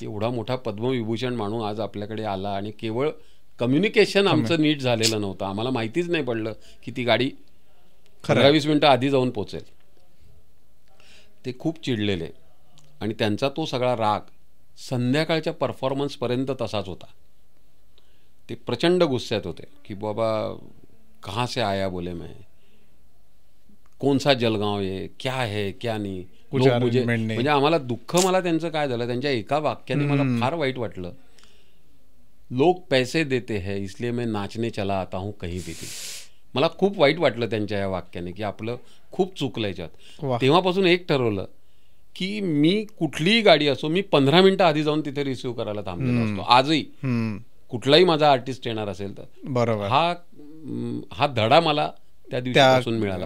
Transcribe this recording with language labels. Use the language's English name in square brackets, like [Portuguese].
[Marathi] एवढा मोठा पद्मविभूषण माणूस आज आपल्याकडे आला आणि केवळ कम्युनिकेशन आमचं नीट झालेलं नव्हतं. आम्हाला माहितीच नाही पडलं की ती गाडी 15-20 मिनिटं आधी जाऊन पोचेल. ते खूप चिडलेले आणि त्यांचा तो सगळा राग संध्याकाळच्या परफॉर्मन्सपर्यंत तसाच होता. ते प्रचंड गुस्स्यात होते की [Hindi] बाबा कहाँ से आया बोले मैं, कौन सा जलगाव है, क्या है क्या नहीं. [Marathi] म्हणजे आम्हाला दुःख, मला त्यांचं काय झालं, त्यांच्या एका वाक्याने मला फार वाईट वाटलं [Hindi] लोक पैसे देते हैं इसलिए मैं नाचने चला आता हूँ कहीं भी. [Marathi] मला खूप वाईट वाटलं त्यांच्या या वाक्याने, की आपलं खूप चुकलं याच्यात. वाह. तेव्हापासून एक ठरवलं की मी कुठलीही गाडी असो, मी 15 मिनिटं आधी जाऊन तिथे रिसिव्ह करायला थांबलेलो असतो. आजही कुठलाही माझा आर्टिस्ट येणार असेल तर बरोबर हा धडा मला त्या दिवसापासून मिळाला.